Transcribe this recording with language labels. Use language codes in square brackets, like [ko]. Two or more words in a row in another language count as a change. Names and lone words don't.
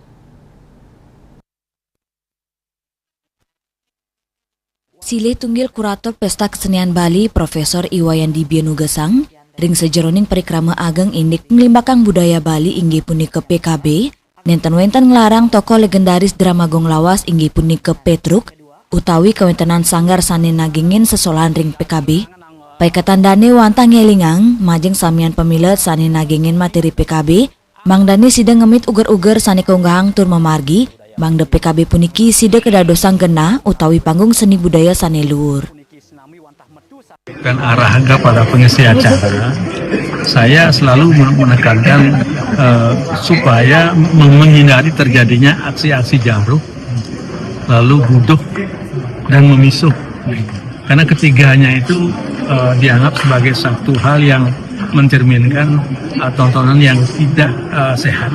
[ban] Silih tunggil kurator pesta kesenian Bali, Profesor Iwayan Dibie nugasang, ring sejeroning perikrama ageng indik penglimbakang budaya Bali inggih punika PKB, nenten-wenten nglarang tokoh legendaris drama Gong Lawas inggih punika Petruk, utawi kawentenan sanggar sane nagingin sesolahan ring PKB. Paikatandane wantah ngelingang, majeng samian pemilet sane nagingin materi PKB, mangdane sida ngemit uger-uger sane keunggahang tur memargi, mangde PKB puniki sida kedadosang genah utawi panggung seni budaya sane luhur. [id] Dan arahan kepada pengisi acara, saya selalu menekankan supaya menghindari terjadinya aksi-aksi jaruh, lalu buduh dan memisuh. Karena ketiganya itu dianggap sebagai satu hal yang mencerminkan tontonan yang tidak sehat.